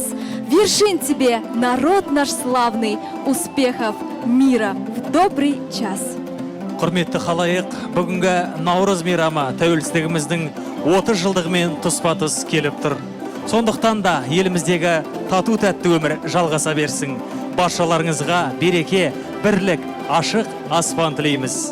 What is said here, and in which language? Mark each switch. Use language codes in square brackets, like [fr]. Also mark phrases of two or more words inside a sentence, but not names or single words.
[ru] Вершин тебе, народ наш славный, успехов, мира в добрый час. [kk] Құрметті халайық, бүгінгі Наурыз мейрамы тәуелсіздігіміздің 30 жылдығымен тұспа-тұс келіп тұр. Сондықтан да еліміздегі тату-тәтті өмір жалғаса берсін. Баршаларыңызға береке, бірлік, ашық аспан тілейміз.